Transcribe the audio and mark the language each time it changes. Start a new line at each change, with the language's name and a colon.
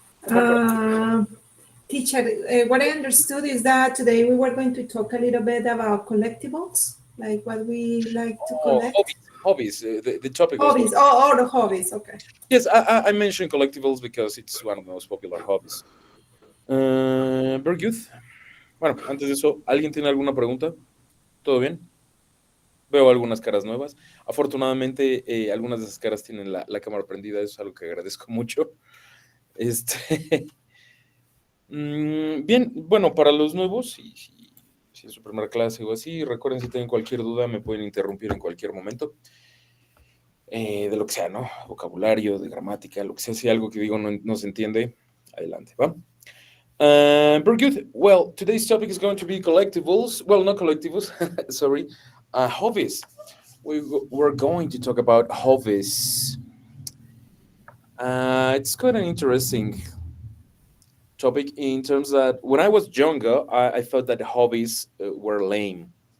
English: Uh, Teacher, what I understood is that today we were going to talk a little bit about collectibles, like what we like to collect. Hobbies. The topic was Hobbies. Oh, the hobbies. Okay. yes. I mentioned collectibles because it's one of the most popular hobbies. Very good.
Spanish: Bueno, antes de eso, ¿alguien tiene alguna pregunta? ¿Todo bien? Veo algunas caras nuevas. Afortunadamente, algunas de esas caras tienen la cámara prendida. Eso es algo que agradezco mucho. Bien, bueno, para los nuevos, si es su primera clase o así, recuerden, si tienen cualquier duda, me pueden interrumpir en cualquier momento. De lo que sea, ¿no? Vocabulario, de gramática, lo que sea. Si algo que digo no se entiende, adelante, ¿va?
English: Very good. Well, today's topic is going to be collectibles. Well, not collectibles, sorry, hobbies. We're going to talk about hobbies. It's quite an interesting topic in terms that when I was younger, I thought that hobbies were lame.